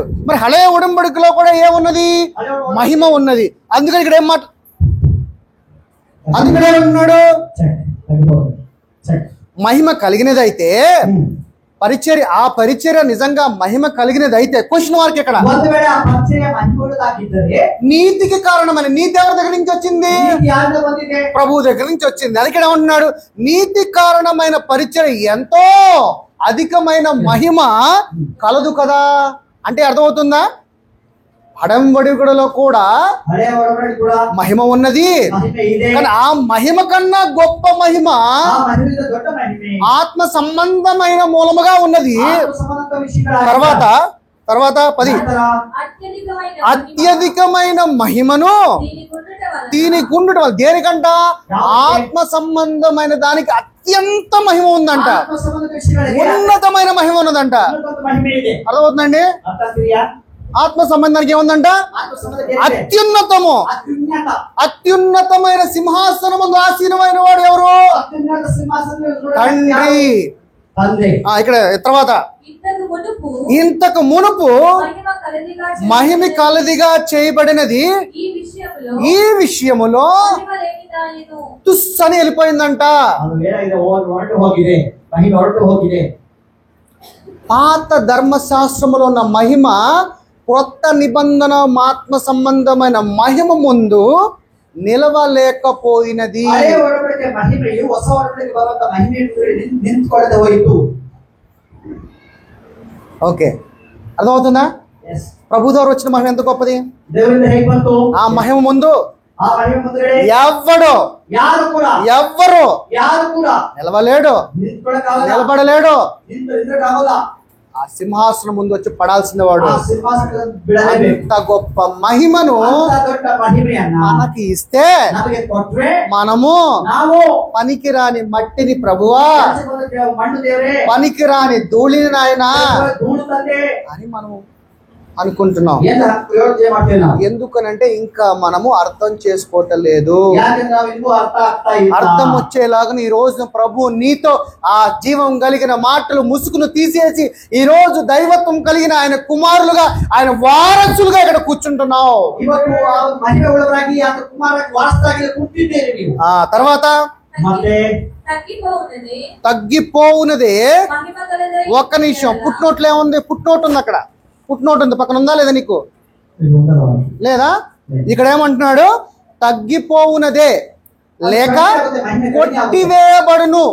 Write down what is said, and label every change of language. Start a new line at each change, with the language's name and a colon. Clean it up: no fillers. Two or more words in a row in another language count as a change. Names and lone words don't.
Telugu: మరి హళే ఒడంబడికలో కూడా ఏమున్నది? మహిమ ఉన్నది. అందుకని ఇక్కడ అందుకనే ఉన్నాడు మహిమ కలిగినదైతే పరిచర్య, ఆ పరిచర్య నిజంగా మహిమ కలిగినది అయితే
English: question mark
Telugu: ఇక్కడ.
Kannada: ಒಂದು ವೇಳೆ ಆ ಪರಿಚಯ ಮಹಿಮೆಯುಳ್ಳದಾಗಿದ್ದರೆ
Telugu: నీతికి కారణమైన నీతి ఎవరి దగ్గర నుంచి వచ్చింది?
Kannada: ನೀತಿ ಯಾರಿಂದ ಬಂದಿದೆ?
Telugu: ప్రభు దగ్గర నుంచి వచ్చింది. అది ఇక్కడ ఏమంటున్నాడు? నీతి కారణమైన పరిచర్య ఎంతో అధికమైన మహిమ కలదు కదా అంటే అర్థమవుతుందా? అడంబడిలో కూడా
Kannada: ಹಳೆಯ ಒಡಂಬಡಿಕೆ ಕೂಡ
Telugu: మహిమ ఉన్నది,
Kannada: ಮಹಿಮೆ ಇದೆ.
Telugu: కానీ ఆ మహిమ కన్నా గొప్ప మహిమ
Kannada: ಆ ಮಹಿಮೆಯಿಂದ ದೊಡ್ಡ ಮಹಿಮೆ
Telugu: ఆత్మ సంబంధమైన మూలముగా ఉన్నది.
Kannada: ಆತ್ಮ ಸಂಬಂಧ ವಿಷಯಗಳ
Telugu: తర్వాత 10
Kannada: ನಂತರ
Telugu: అత్యధికమైన మహిమను దీనికి ఉండటం వల్ల దేనికంట? ఆత్మ సంబంధమైన దానికి అత్యంత మహిమ ఉందంట,
Kannada: ಆತ್ಮ ಸಂಬಂಧ ವಿಷಯಗಳಿಗೆ
Telugu: ఉన్నతమైన మహిమ ఉన్నదంట.
Kannada: ಇನ್ನೊಂದು ಮಹಿಮೆ ಇದೆ.
Telugu: అర్థమవుతుందండి?
Kannada: ಅರ್ಥ ಆಗ್ತಿದೆಯಾ?
Telugu: ఆత్మ సంబంధానికి ఏముందంట?
Kannada: ಆತ್ಮ ಸಂಬಂಧಕ್ಕೆ
Telugu: అత్యున్నతము,
Kannada: ಅತ್ಯುನ್ನತ
Telugu: అత్యున్నతమైన సింహాసనమందు ఆసీనమైన వాడు ఎవరు?
Kannada: ಅತ್ಯುನ್ನತ ಸಿಂಹಾಸನ
Telugu: తండ్రి.
Kannada: ತಂದೆ.
Telugu: ఇక్కడ తర్వాత ఇంతకు మునుపు మహిమ కలదిగా చేయబడినది ఈ విషయములో తుస్సని వెళ్ళిపోయిందంట.
Kannada: ಅದು ಏನಾಗಿದೆ? ಹೊರಟು ಹೋಗಿದೆ, ಮಹಿಮೆ ಹೊರಟು ಹೋಗಿದೆ.
Telugu: పాత ధర్మశాస్త్రములో ఉన్న మహిమ క్రొత్త నిబంధన ఆత్మ సంబంధమైన మహిమ ముందు నిలవలేకపోయినది.
Kannada: ಹಳೆಯ ಒಡಂಬಡಿಕೆ ಮಹಿಮೆಯು ಹೊಸ ಒಡಂಬಡಿಕೆ ಬರುವಂತ ಮಹಿಮೆ ನಿಂತ್ಕೊಳ್ಳದೆ ಹೋಯಿತು.
Telugu: ఓకే, అర్థమవుతుందా?
English: Yes.
Telugu: ప్రభు ద్వారా వచ్చిన మహిమ ఎంత గొప్పది.
Kannada: ದೇವರಿಂದ ಹೇಗೆ ಬಂತು?
Telugu: ఆ మహిమ ముందు
Kannada: ಆ ಮಹಿಮೆ ಮುಂದೆ
Telugu: ఎవ్వడు ఎవ్వరు
Kannada: ಯಾರು ಕೂಡ
Telugu: నిలవలేడు,
Kannada: ನಿಂತ್ಕೊಳ್ಳಕ್ಕಾಗಲ್ಲ,
Telugu: నిలబడలేడు.
Kannada: ನಿಂತ್ಕೊಳ್ಳಕ್ಕಾಗಲ್ಲ.
Telugu: ఆ సింహాసనం ముందు వచ్చి పడాల్సిన వాడు.
Kannada: ಆ ಸಿಂಹಾಸನ ಬಿಡಲೇಬೇಕು.
Telugu: అంత గొప్ప మహిమను
Kannada: ಅಂತ ದೊಡ್ಡ ಮಹಿಮೆಯನ್ನ
Telugu: మనకి ఇస్తే
Kannada: ನಮಗೆ ಕೊಟ್ರೆ
Telugu: మనము
Kannada: ನಾವು
Telugu: పనికిరాని మట్టిని ప్రభువా,
Kannada: ಮಣ್ಣು ದೇವರೇ,
Telugu: పనికిరాని ధూళిని నాయన
Kannada: ಧೂಳು ತಂದೆ
Telugu: అని మనం అనుకుంటున్నాం.
Kannada: ಏನು ಯೋಚನೆ ಮಾಡ್ತೇವೆ ನಾವು?
Telugu: ఎందుకనంటే ఇంకా మనము అర్థం చేసుకోవటం లేదు.
Kannada: ಯಾಕಂದ್ರೆ ನಾವು ಇನ್ನೂ ಅರ್ಥ ಆಗ್ತಾ ಇಲ್ಲ.
Telugu: అర్థం వచ్చేలాగా ఈ రోజు ప్రభు నీతో ఆ జీవం కలిగిన మాటలు ముసుగును తీసేసి ఈ రోజు దైవత్వం కలిగిన ఆయన కుమారులుగా, ఆయన వారసులుగా ఇక్కడ కూర్చుంటున్నావు.
Kannada: ಇವತ್ತು ಆ ಮಹಿಮೆ ಉಳ್ಳವರಾಗಿ ಆ ಕುಮಾರಕ್ಕೆ ವಾರಸರಾಗಿ ಕೂತಿದ್ದೇವೆ ನೀವು.
Telugu: ఆ తర్వాత
Kannada: ಮತ್ತೆ
Telugu: తగ్గిపోవునదే. ఒక్క నిమిషం, పుట్నోట్లు ఏముంది? పుట్నోటు ఉంది అక్కడ, పుట్నోటు ఉంది పక్కన, ఉందా లేదా నీకు? లేదా? ఇక్కడ ఏమంటున్నాడు? తగ్గిపోవునదే లేక కొట్టివేయబడును.